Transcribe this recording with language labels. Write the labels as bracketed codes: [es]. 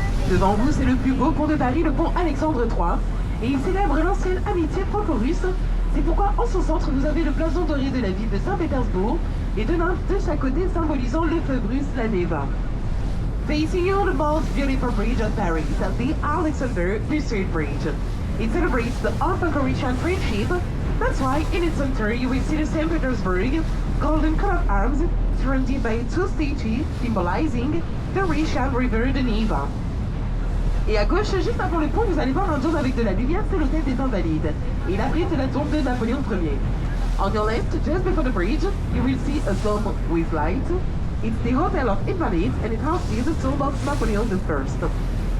[fr] Devant vous, c'est le plus beau pont de Paris, le pont Alexandre III. Et il célèbre l'ancienne amitié franco-russe. C'est pourquoi, en son centre, vous avez le blason doré de la ville de Saint-Pétersbourg et deux nymphes de chaque côté symbolisant le feu russe, la Neva. [en] Facing you, the most beautiful bridge of Paris, the Alexander Bustard Bridge. It celebrates the Franco-Russian friendship. That's why, in its center, you will see the St. Petersburg golden coat of arms surrounded by two statues symbolizing the Russian river, the Neva. [fr] Et à gauche, juste avant le pont, vous allez voir un dôme avec de la lumière, c'est l'hôtel des Invalides. Et il abrite la tombe de Napoléon Ier. [en] On your left, just before the bridge, you will see a dome with light. It's the Hotel of Invalides and it houses the tomb of Napoleon I.